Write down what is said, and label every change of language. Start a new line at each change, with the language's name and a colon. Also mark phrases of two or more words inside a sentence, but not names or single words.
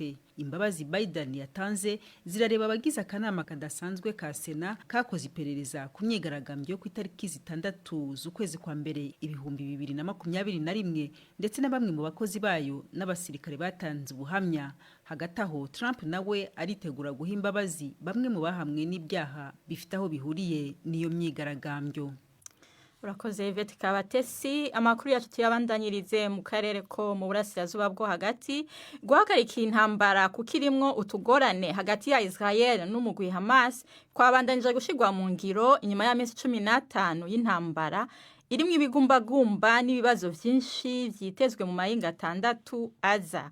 Kinyarwanda: Imbabazi Biden yatanze zirareba abagize akanama kadasanzwe ka Sena kakoze iperereza ku myigaragambyo yo ku itariki 6 z'ukwezi kwa mbere 2021 ndetse na bamwe mu bakozi bayo n'abasirikare batanze ubuhamya. Hagati aho Trump nawe aritegura guha imbabazi bamwe mu bahamwe n'ibyaha bifite aho bihuriye n'iyo myigaragambyo. Urakoze Yvette Kabatesi.
Rundi: Amakuru yacu tuyabandanyirize mu karere ko mu burasirazuba bwo hagati. Guhagarika intambara kukirimwo utugorane hagati ya Israel n'umugwi Hamas kwabandanije gushigwa mu ngiro inyuma y'amezi 15 y'intambara irimwe ibigumbagumba n'ibibazo byinshi byitezwe mu mayinga 6 aza.